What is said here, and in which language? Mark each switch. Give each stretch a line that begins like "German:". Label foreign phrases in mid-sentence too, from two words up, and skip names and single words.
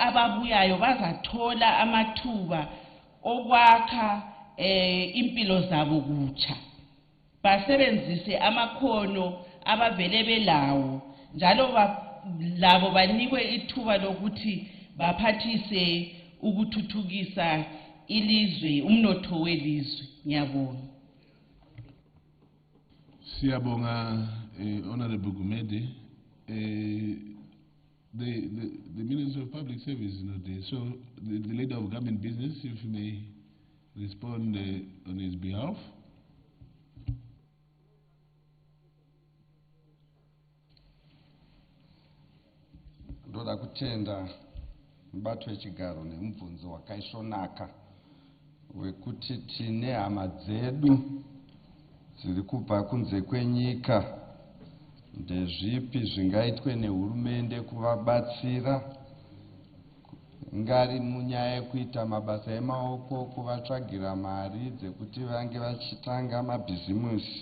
North Ndebele: ababuyayo bazathola amathuba okwakha impilo zabo kutsha basebenzise amakhono abavele belawo njalo labo banikwe ithuba lokuthi baphathise ukuthuthukisa ilizwe umnotho welizwe. Ngiyabonga. Siyabonga Honorable Gumede.
English: The Minister of Public Service is not there, so the Leader of Government Business, if you may respond on his behalf.
Shona: Ndoda kutenda mbato wechigaro nemubvunzo wakaisvonaka wekuti tine hama dzedu dziri kubva kunze kwenyika, ndezvipi zvingaitwe nehurumende kuvabatsira ngari munyaya yekuita mabasa emaoko, kuvatsvagira mari dzekuti vange vachitanga mabhizimusi.